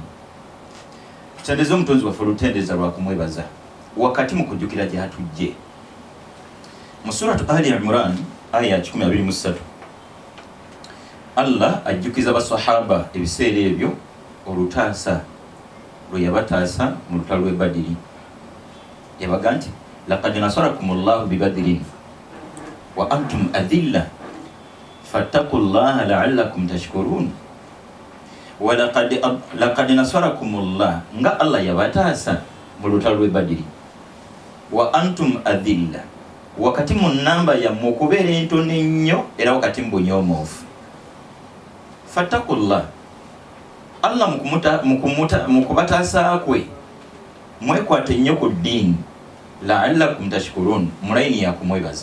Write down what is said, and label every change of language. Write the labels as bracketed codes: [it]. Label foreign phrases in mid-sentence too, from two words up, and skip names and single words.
[lg] Tutendeze omutonzi waffe olutendeza lwa kumwebaza wakati mu kujjukira gy'atujje. Mu suratu Ali Imran aya 123 Allah ajjukiza basahaba ebiseera ebyo olutaasa lwe yabataasa mu lutalo lw'e Badiri. Yabaga nti [ar] لقد نصركم الله ببدر وأنتم أذلة فاتقوا الله لعلكم تشكرون. لقد نصركم الله [lg] nga Allah yabataasa mu lutalo lw'e Badiri [ar] وأنتم أذلة [lg] wakati mu namba yammwe okubeera entono ennyo era wakati mu bunyoomoofu. Fattakullah Allah mu kubataasa kwe mwekwate nnyo ku ddiini [ar] لعلكم تشكرون [lg] mulayini yakumwebaza.